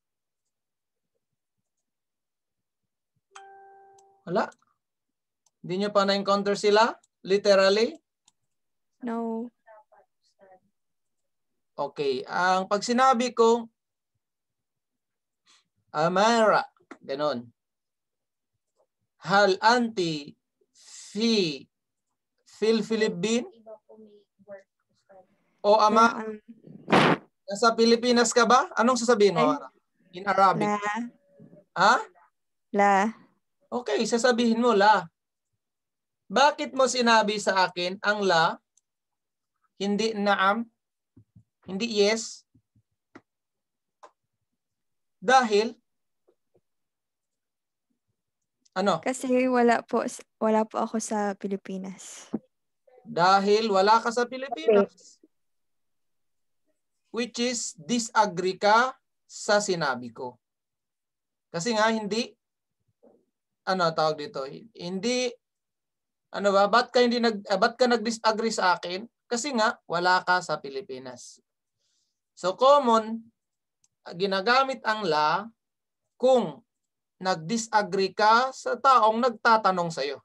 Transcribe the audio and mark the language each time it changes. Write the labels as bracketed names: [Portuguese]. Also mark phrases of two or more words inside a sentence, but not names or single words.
[Filipino] Wala? Hindi nyo pa na-encounter sila? Literally? No. Okay. Ang pag sinabi ko, Amara, ganon. [Arabic] هل أنت في في الفلبين? [Filipino] O ama, nasa Pilipinas ka ba? Anong sasabihin mo, Amara? [English] In Arabic. [Filipino] La. Ha? La. Okay, sasabihin mo la. Bakit mo sinabi sa akin ang la? Hindi naam? Hindi yes? Dahil ano? Kasi wala po ako sa Pilipinas. Dahil wala ka sa Pilipinas. [English] Which is disagree [Filipino] ka sa sinabi ko. Kasi nga hindi ano tawag dito? Hindi ano ba? Ba't ka nag-disagree sa akin? Kasi nga wala ka sa Pilipinas. [English] So common [Filipino] ginagamit ang la kung nag-disagree ka sa taong nagtatanong sa iyo.